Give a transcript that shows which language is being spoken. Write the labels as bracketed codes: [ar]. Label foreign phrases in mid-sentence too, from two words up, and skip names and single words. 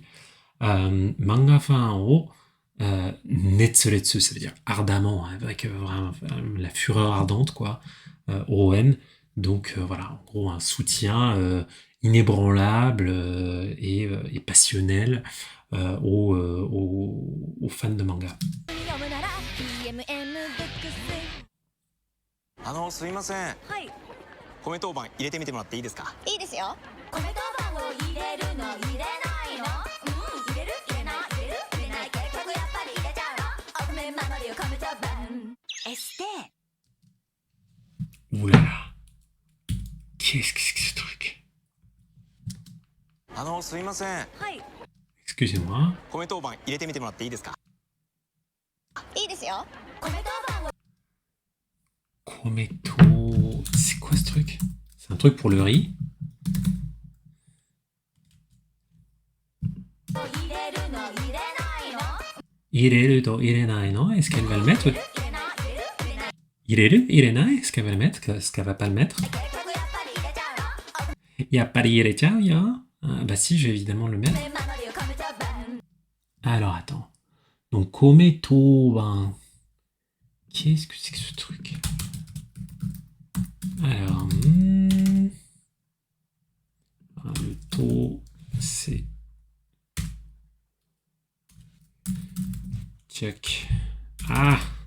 [ja] 漫画ファンを熱烈, [fr] ça veut dire ardemment, hein, avec vraiment la fureur ardente, quoi, ON. Donc voilà, en gros un soutien inébranlable et passionnel aux fans de manga. [ja] すいません、はい、米当番入れてみてもらっていいですか？いいですよ米当番を入れるの入れないの入れる入れない入れる入れない結局やっぱり入れちゃうのお米守りを米当番エステ [fr] Ouh là là. Qu'est-ce que c'est que ce truc? [ja] すいません、はい、 [fr] Excusez-moi. [ja] 米当番入れてみてもらっていいですか？いいですよ米当番を [fr] Kometo... C'est quoi ce truc? C'est un truc pour le riz? [ja] 入れるの入れないの入れると入れないの? [fr] Est-ce qu'elle va le mettre? [ja] 入れない入れる入れない入れる、入れない? [fr] Est-ce qu'elle va le mettre? Est-ce qu'elle va pas le mettre? [ja] 結局やっぱり入れちゃうのやっぱり入れちゃお、や? [fr] Ah, bah si, je vais évidemment le mettre. [ja] お米守りを米当番 [fr] Alors, attends. Donc, Kometo, ben... Qu'est-ce que c'est que ce truc? Alors... le to, c'est... Check. Ah!